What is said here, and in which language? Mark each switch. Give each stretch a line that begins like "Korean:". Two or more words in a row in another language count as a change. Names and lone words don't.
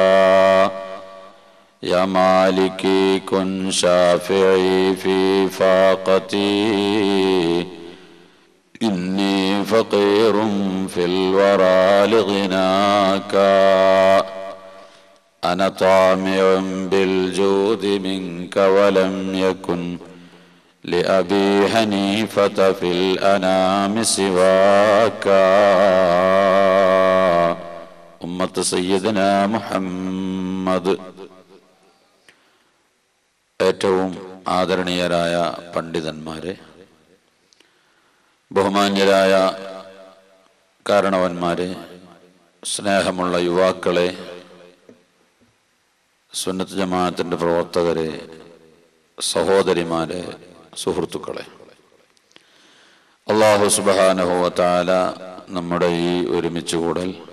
Arabic: يا مالكي كن شافعي في فاقتي إني فقير في الورى لغناك أنا طامع بالجود منك ولم يكن لأبي حنيفة في الأنام سواك. أمة سيدنا محمد.
Malayalam: ഏറ്റവും ആദരണീയരായ പണ്ഡിതന്മാരെ, ബഹുമാന്യരായ കാരണവന്മാരെ, സ്നേഹമുള്ള യുവാക്കളെ, സുന്നത്ത് ജമാഅത്തിന്റെ പ്രവർത്തകരെ, സഹോദരിമാരെ, സുഹൃത്തുക്കളെ,
Arabic: الله سبحانه وتعالى
Malayalam: നമ്മുടെ ഈ ഒരുമിച്ച് കൂടൽ